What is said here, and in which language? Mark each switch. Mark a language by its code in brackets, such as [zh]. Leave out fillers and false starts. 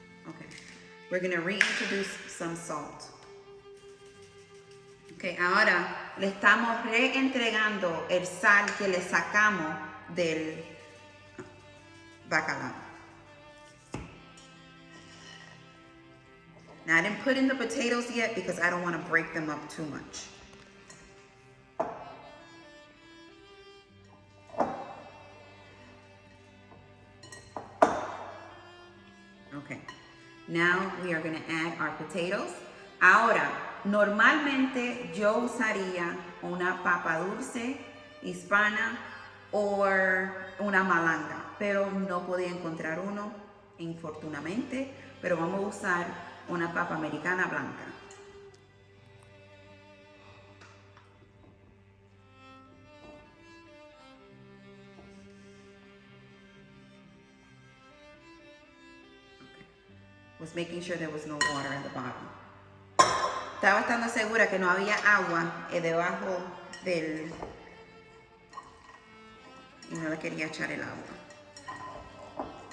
[en] Okay, we're going to reintroduce some salt. [es] Ok, ahora le estamos reentregando el sal que le sacamos del bacalao. [en] Now I didn't put in the potatoes yet because I don't want to break them up too much. Okay, now we are going to add our potatoes. [es] Ahora, normalmente yo usaría una papa dulce hispana o una malanga, pero no podía encontrar uno, infortunadamente, pero vamos a usar una papa americana blanca. [en] Okay. Was making sure there was no water at the bottom. [es] Estaba estando segura que no había agua debajo del... y no le quería echar el agua.